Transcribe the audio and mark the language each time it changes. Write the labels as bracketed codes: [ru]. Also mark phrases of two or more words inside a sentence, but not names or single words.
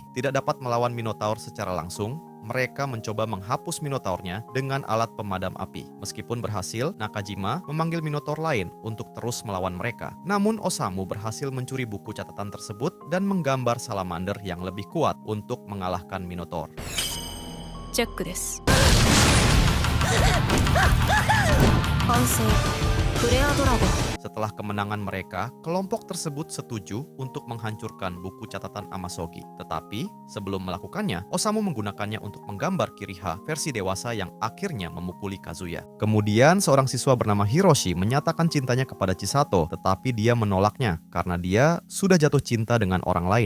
[id] Tidak dapat melawan Minotaur secara langsung, mereka mencoba menghapus Minotaurnya dengan alat pemadam api. Meskipun berhasil, Nakajima memanggil Minotaur lain untuk terus melawan mereka. Namun Osamu berhasil mencuri buku catatan tersebut dan menggambar salamander yang lebih kuat untuk mengalahkan Minotaur. [ja] チェックです。反省フレアドラゴン。 [id] Setelah kemenangan mereka, kelompok tersebut setuju untuk menghancurkan buku catatan Amasogi. Tetapi, sebelum melakukannya, Osamu menggunakannya untuk menggambar Kiriha versi dewasa yang akhirnya memukuli Kazuya. Kemudian, seorang siswa bernama Hiroshi menyatakan cintanya kepada Chisato, tetapi dia menolaknya karena dia sudah jatuh cinta dengan orang lain.